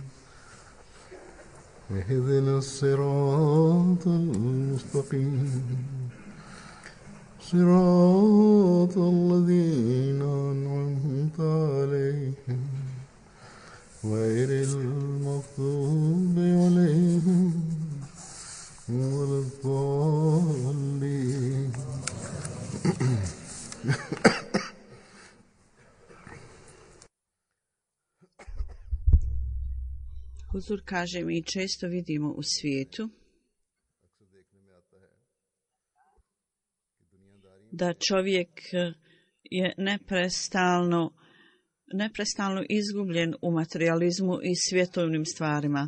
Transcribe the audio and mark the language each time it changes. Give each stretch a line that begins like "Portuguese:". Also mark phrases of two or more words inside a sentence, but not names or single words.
Arabic: اهدنا الصراط المستقيم صراط الذين أنعمت عليهم غير المغضوب عليهم ولا الضالين.
Bosnian: Huzur kaže, mi često vidimo u svijetu da čovjek je neprestalno izgubljen u materializmu i svjetovnim stvarima.